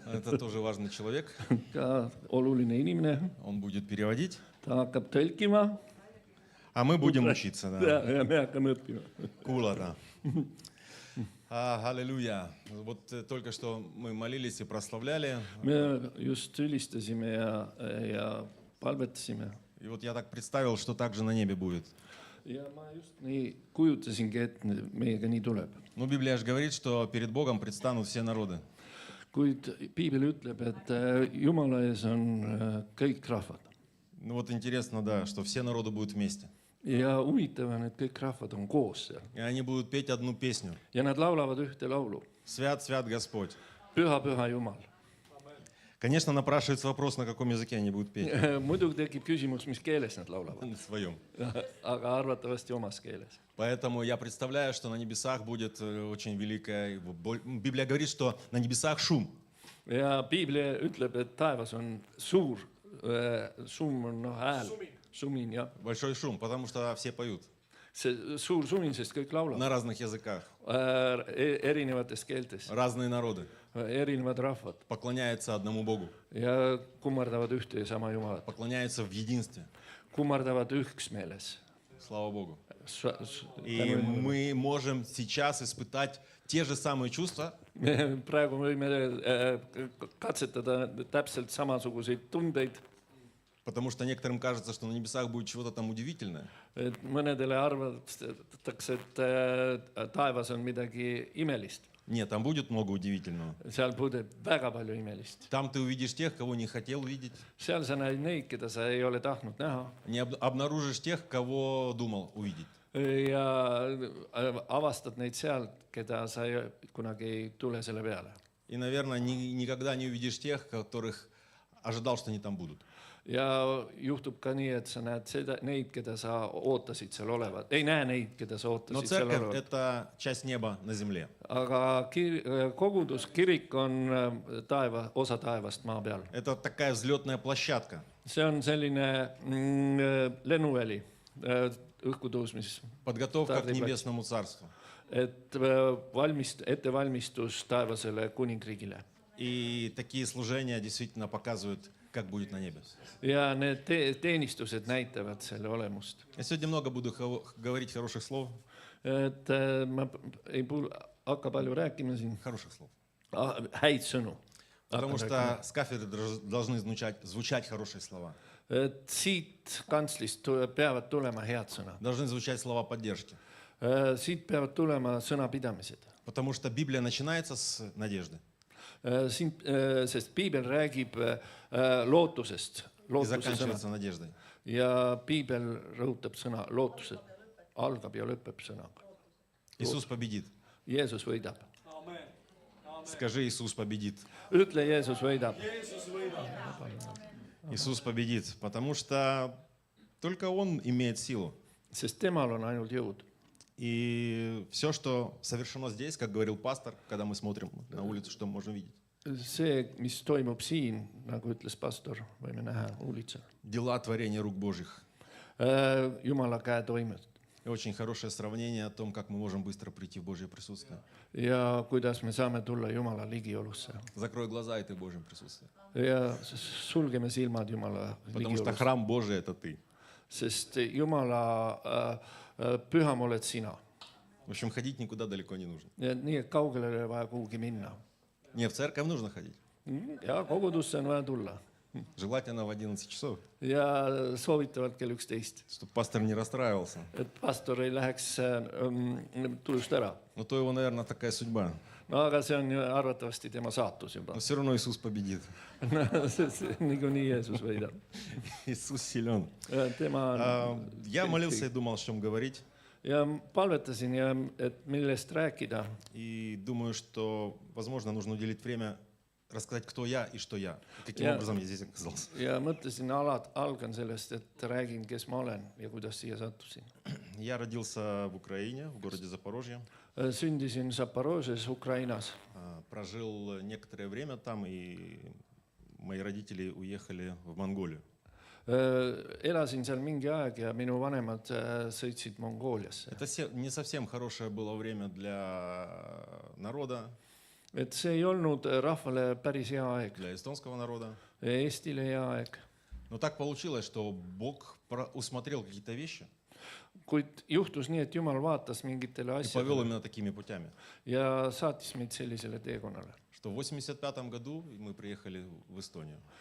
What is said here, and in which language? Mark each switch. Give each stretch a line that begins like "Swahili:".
Russian: Это тоже важный человек.
Estonian: ka oluline inimene,
Russian: Он будет переводить,
Estonian: ta hakkab tõlkima
Russian: а мы будем учиться. Да.
Estonian: ja me hakkame õppima.
Russian: Кулата. Аллилуйя. Вот только что мы молились и прославляли.
Estonian: me just ülistasime ja palvetasime.
Russian: И вот я так представил, что так же на небе будет.
Estonian: ja ma just nii kujutasingi, et meiega nii tuleb.
Russian: Ну, Библия же говорит, что перед Богом предстанут все народы.
Estonian: kuid piibel ütleb, et Jumala ees on kõik rahvad.
Russian: Ну вот интересно, да, что все народы будут вместе.
Estonian: ja huvitav on, et kõik rahvad on koos seal
Russian: И они будут петь одну песню.
Estonian: ja nad laulavad ühte laulu.
Russian: Свят, свят Господь.
Estonian: Püha, püha Jumal.
Russian: Конечно, напрашивается вопрос, на каком языке они будут петь.
Estonian: muidugi tekib küsimus, mis keeles nad laulavad,
Russian: На своем.
Estonian: aga arvatavasti omas keeles.
Russian: Поэтому я представляю, что на небесах будет очень великая... Библия говорит, что на небесах шум.
Estonian: ja piibel ütleb, et taevas on suur summ on hääl, sumin jah.
Russian: Большой шум, потому что все поют
Estonian: see suur sumin, sest kõik laulavad
Russian: на разных языках.
Estonian: erinevates keeltes,
Russian: Разные народы
Estonian: erinevad rahvad
Russian: поклоняются одному Богу,
Estonian: ja kummardavad ühte ja sama Jumalat,
Russian: поклоняются в единстве.
Estonian: kummardavad üksmeeles.
Russian: Слава Богу. И мы можем сейчас испытать те же самые чувства,
Estonian: praegu võime katsetada täpselt samasuguseid tundeid,
Russian: потому что некоторым кажется, что на небесах будет чего-то там удивительное.
Estonian: et mõnedele arvatakse, et taevas on midagi imelist.
Russian: Нет, там будет много удивительного.
Estonian: seal puudub väga palju imelist.
Russian: Там ты увидишь тех, кого не хотел видеть.
Estonian: seal sa näed neid, keda sa ei ole tahtnud näha
Russian: Не обнаружишь тех, кого думал увидеть.
Estonian: ja avastad neid sealt, keda sa kunagi ei tule selle peale.
Russian: И, наверное, никогда не увидишь тех, которых ожидал, что они там будут.
Estonian: ja juhtub ka nii, et sa näed neid, keda sa ootasid seal olevat, ei näe neid, keda sa
Russian: Но
Estonian: ootasid seal
Russian: церковь –
Estonian: olevat.
Russian: это часть неба на земле.
Estonian: aga kogudus, kirik on osa taevast maa peal.
Russian: Это такая взлетная площадка.
Estonian: see on selline lennuväli, õhkutõusmis,
Russian: Подготовка к небесному царству.
Estonian: et ettevalmistus taevasele kuningriigile.
Russian: И такие служения действительно показывают, как будет на небе.
Estonian: ja need teenistused näitavad selle olemust.
Russian: Я сегодня много буду говорить хороших слов.
Estonian: et ma ei hakka palju rääkima siin
Russian: Хороших слов.
Estonian: häid sõnu.
Russian: Потому что с кафедры должны звучать хорошие слова.
Estonian: et siit kantslist peavad tulema head sõnad.
Russian: Должны звучать слова поддержки.
Estonian: siit peavad tulema sõnapidamised.
Russian: Потому что Библия начинается с надежды.
Estonian: Sest piibel räägib lootusest,
Russian: И
Estonian: lootuse
Russian: заканчивается
Estonian: sõna.
Russian: надеждой.
Estonian: ja piibel rõhutab sõna lootused, algab ja lõpeb sõnaga.
Russian: Иисус победит.
Estonian: Jeesus võidab.
Russian: Скажи, Иисус победит.
Estonian: ütle, Jeesus võidab.
Russian: Иисус победит, потому что только Он имеет силу.
Estonian: sest temal on ainult jõud.
Russian: И все, что совершено здесь, как говорил пастор, когда мы смотрим на улицу, что мы можем видеть?
Estonian: see, mis toimub siin, nagu ütles pastor, võime näha uulitsal.
Russian: Дела творения рук Божьих.
Estonian: Jumala käe toimed.
Russian: И очень хорошее сравнение о том, как мы можем быстро прийти в Божье присутствие.
Estonian: ja kuidas me saame tulla Jumala ligiolusse.
Russian: Закрой глаза, и ты в Божьем присутствии.
Estonian: ja sulgeme silmad Jumala
Russian: Потому что
Estonian: ligiolusse.
Russian: храм Божий – это ты.
Estonian: sest Jumala püham oled sina.
Russian: В общем, ходить никуда далеко не нужно.
Estonian: nii, et kaugele ei ole vaja kuhugi minna.
Russian: Не, в церковь нужно ходить.
Estonian: ja kogudusse on vaja tulla.
Russian: Желательно в 11 часов,
Estonian: ja soovitavalt kell 11,
Russian: чтобы пастор не расстраивался.
Estonian: et pastor ei läheks tujust ära.
Russian: Но то его, наверное, такая судьба.
Estonian: no aga see on ju arvatavasti tema saatus juba.
Russian: Но все равно Иисус победит.
Estonian: niikuinii Jeesus võidab.
Russian: Иисус силен.
Estonian: tema on
Russian: Я молился и думал, о чем говорить.
Estonian: ja palvetasin ja et millest rääkida.
Russian: И думаю, что, возможно, нужно уделить время рассказать, кто я и что я. Каким Я- образом я здесь оказался.
Estonian: ja mõtlesin, algan sellest, et räägin, kes ma olen ja kuidas siia sattusin.
Russian: Я родился в Украине, в городе Запорожье.
Estonian: sündisin Zaporožžes, Ukrainas.
Russian: Прожил некоторое время там, и мои родители уехали в Монголию.
Estonian: Elasin seal mingi aeg ja minu vanemad sõitsid Mongooliasse.
Russian: Это не совсем хорошее было время для народа,
Estonian: Et see ei olnud rahvale päris hea aeg.
Russian: для эстонского народа.
Estonian: Eestile hea aeg.
Russian: Но так получилось, что Бог усмотрел какие-то вещи
Estonian: Kuid juhtus nii, et Jumal vaatas mingitele
Russian: и повел именно такими путями.
Estonian: ja saatis meid sellisele teekonnale.
Russian: Что в 1985 году мы приехали в Эстонию,